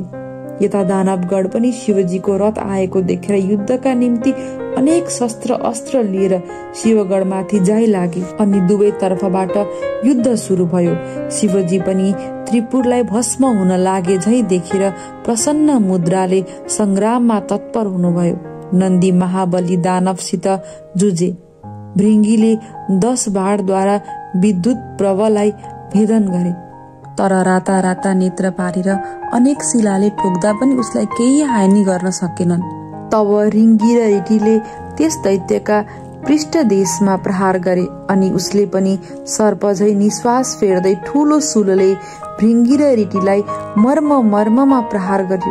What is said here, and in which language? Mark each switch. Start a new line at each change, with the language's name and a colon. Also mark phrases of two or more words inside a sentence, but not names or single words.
Nepali: यता दानवगण पनि शिवजीको रथ आएको देखेर युद्धका निम्ति अनेक शस्त्र अस्त्र लिएर शिवगणमाथि जाइ लागे अनि दुवै तर्फबाट युद्ध सुरु भयो। शिवजी पनि त्रिपुरलाई भस्म हुन लागे झै देखेर प्रसन्न मुद्राले संग्राममा तत्पर हुनुभयो। नन्दी महाबली दानवसित जुझे। भृंगीले 10 बाणद्वारा विद्युत प्रभलाई भेदन गरे, तर राता राता नेत्र पारेर अनेक शिलाले ठोक्दा पनि उसलाई केही हानि गर्न सकेनन्। तब रिङ्गी र रिटीले त्यस दैत्यका पृष्ठदेशमा प्रहार गरे अनि उसले पनि सर्प झै निश्वास फेर्दै ठूलो शूलले भृंगी र रिटीलाई मर्ममा प्रहार गर्यो।